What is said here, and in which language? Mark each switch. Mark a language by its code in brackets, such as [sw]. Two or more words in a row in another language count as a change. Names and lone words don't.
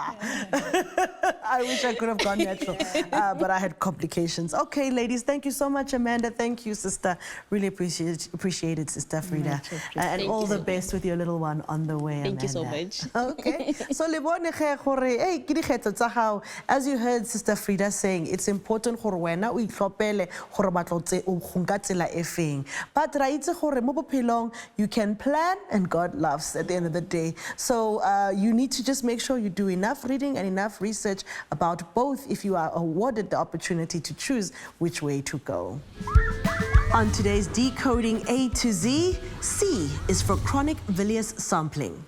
[en] I wish I could have gone natural, but I had complications. Okay, ladies, thank you so much, Amanda. Thank you, sister. Really appreciate it, Sister Frida. And all the best with your little one on the way, Thank Amanda. you so much. Okay. So, as you heard Sister Frida saying, it's important for [tn] wena o itlhopele gore batlo o gonka tsela e feng. [en] But [tn] ra itse gore mo bophelong [en] you can plan and God loves at the end of the day. So you need to just make sure you do enough reading and enough research about both if you are awarded the opportunity to choose which way to go. On today's Decoding A to Z, C is for chronic villus sampling.